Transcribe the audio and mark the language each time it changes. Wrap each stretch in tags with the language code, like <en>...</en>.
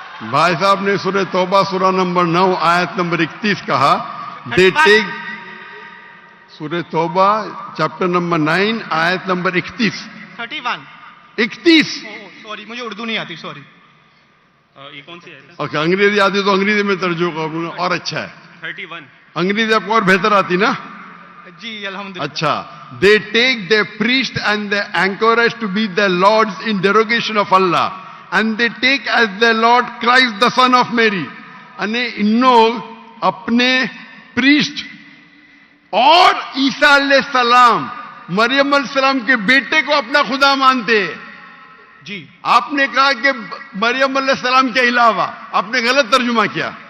<hi>भाई साहब ने सूरह तौबा सूरह नंबर 9 आयत नंबर 31 कहा,</hi> <en>they take,</en> <hi>सूरह तौबा चैप्टर नंबर 9 आयत नंबर 31। 31। सॉरी, मुझे उर्दू नहीं आती, सॉरी। ये कौन सी है? ओके, अंग्रेजी आती तो अंग्रेजी में तर्जुमा करूंगा, और अच्छा है। 31। अंग्रेजी आपको और बेहतर आती ना? जी अल्हम्दुलिल्लाह।</hi> <en>अच्छा, they take their priest and their anchorage to be their lords in derogation of Allah, and they take as their Lord Christ the son of Mary.</en> <hi>अने इन लोग अपने प्रीस्ट और ईसा अलैहिस्सलाम, मरियम अलैहिस्सलाम के बेटे को अपना खुदा मानते हैं। जी, आपने कहा कि मरियम अलैहिस्सलाम के अलावा, आपने गलत तर्जुमा किया।</hi>